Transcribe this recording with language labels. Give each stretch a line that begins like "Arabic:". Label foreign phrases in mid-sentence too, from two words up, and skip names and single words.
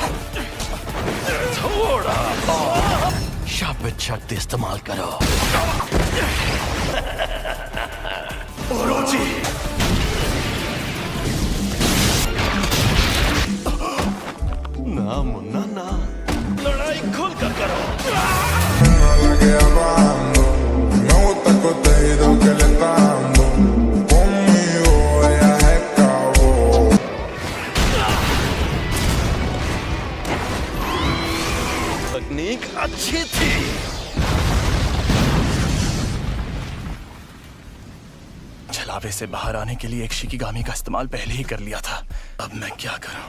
Hindi: थोड़ा और शापित शक्ति इस्तेमाल करो। ओरोची! ना मुन्ना ना, लड़ाई खुल कर करो।
Spanish: Me gusta el contenido que le está dando. Conmigo ella es cabo.
Hindi: तकनीक अच्छी थी। छलावे से बाहर आने के लिए एक शिकिगामी का इस्तेमाल पहले ही कर लिया था। अब मैं क्या करूं?